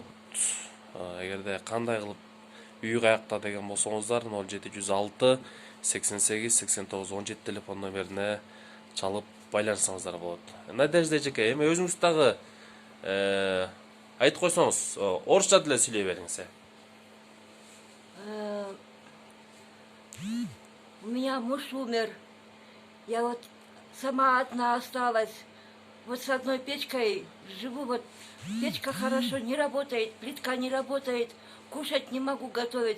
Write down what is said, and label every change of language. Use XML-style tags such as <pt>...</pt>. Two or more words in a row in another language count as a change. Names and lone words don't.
<ky>Эгерде кандай кылып үй каякта деген болсоңуздар 0706 88 89 17 телефон номерине чалып байланышсаңыздар болот. Надежда эжеке, эми өзүңүз дагы айтып койсоңуз, орусча деле сүйлөй бериңиз.</ky> <ru>У меня муж умер. Я вот сама одна осталась. Вот с одной печкой живу. Вот печка хорошо не работает, плитка не работает, кушать не могу готовить.</ru>